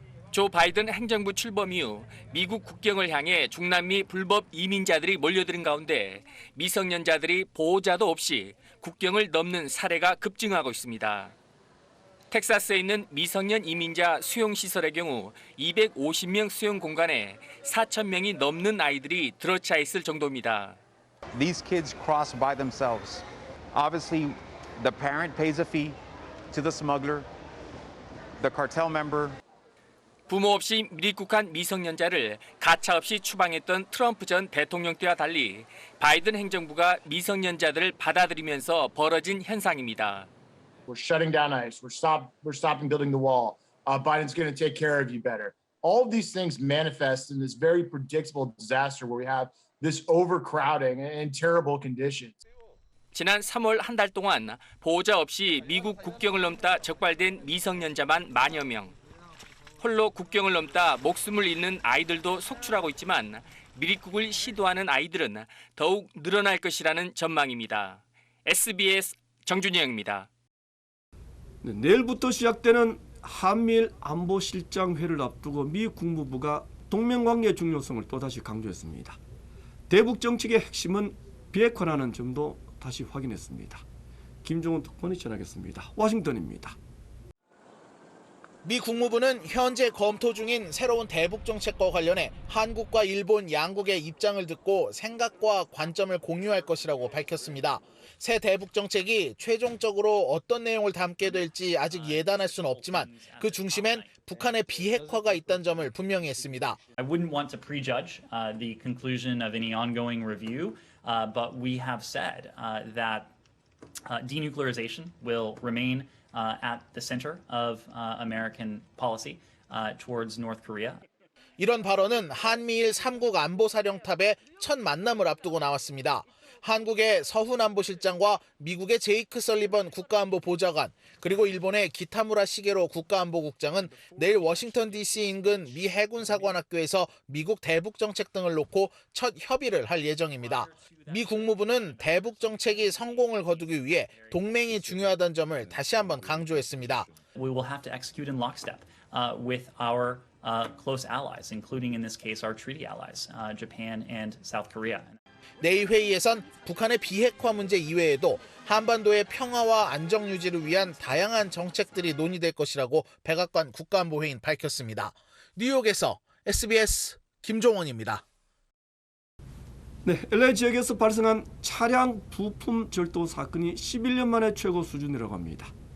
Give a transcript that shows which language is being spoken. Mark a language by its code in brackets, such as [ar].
[ko] 조 바이든 행정부 출범 이후 미국 국경을 향해 중남미 불법 이민자들이 몰려드는 가운데 미성년자들이 보호자도 없이 국경을 넘는 사례가 급증하고 있습니다. 텍사스에 있는 미성년 이민자 수용시설의 경우 250명 수용 공간에 4,000명이 넘는 아이들이 들어차 있을 정도입니다. [en] These kids cross by themselves. Obviously, the parent pays a fee to the smuggler, the cartel member. [ko] 부모 없이 밀입국한 미성년자를 가차없이 추방했던 트럼프 전 대통령 때와 달리 바이든 행정부가 미성년자들을 받아들이면서 벌어진 현상입니다. [en] We're shutting down ICE. We're stopping building the wall. Biden's going to take care of you better. All of these things manifest in this very predictable disaster where we have this overcrowding and terrible conditions. [ko] 지난 3월 한 달 동안 보호자 없이 미국 국경을 넘다 적발된 미성년자만 만여 명. 홀로 국경을 넘다 목숨을 잃는 아이들도 속출하고 있지만 미립국을 시도하는 아이들은 더욱 늘어날 것이라는 전망입니다. SBS 정준영입니다. 네, 내일부터 시작되는 한미일 안보실장회를 앞두고 미 국무부가 동맹관계의 중요성을 또다시 강조했습니다. 대북 정책의 핵심은 비핵화라는 점도 다시 확인했습니다. 김종훈 특보이 전하겠습니다. 워싱턴입니다. 미 국무부는 현재 검토 중인 새로운 대북 정책과 관련해 한국과 일본 양국의 입장을 듣고 생각과 관점을 공유할 것이라고 밝혔습니다. 새 대북 정책이 최종적으로 어떤 내용을 담게 될지 아직 예단할 수는 없지만 그 중심엔 북한의 비핵화가 있다는 점을 분명히 했습니다. [en] I wouldn't want to prejudge the conclusion of any ongoing review, but we have said that denuclearization will remain at the center of American policy towards North Korea. [ko] 이런 발언은 한미일 3국 안보사령탑의 첫 만남을 앞두고 나왔습니다. 한국의 서훈 안보실장과 미국의 제이크 설리번 국가안보보좌관 그리고 일본의 기타무라 시게로 국가안보국장은 내일 워싱턴 DC 인근 미 해군사관학교에서 미국 대북 정책 등을 놓고 첫 협의를 할 예정입니다. 미 국무부는 대북 정책이 성공을 거두기 위해 동맹이 중요하다는 점을 다시 한번 강조했습니다. [en] We will have to execute in lockstep with our close allies, including in this case our treaty allies, Japan and South Korea. [ko] 내일 회의에선 북한의 비핵화 문제 이외에도 한반도의 평화와 안정 유지를 위한 다양한 정책들이 논의될 것이라고 백악관 국가안보회의는 밝혔습니다. 뉴욕에서 SBS 김종원입니다. 네, LA 지역에서 발생한 차량 부품 절도 사건이 11년 만에 최고 수준이라고 합니다.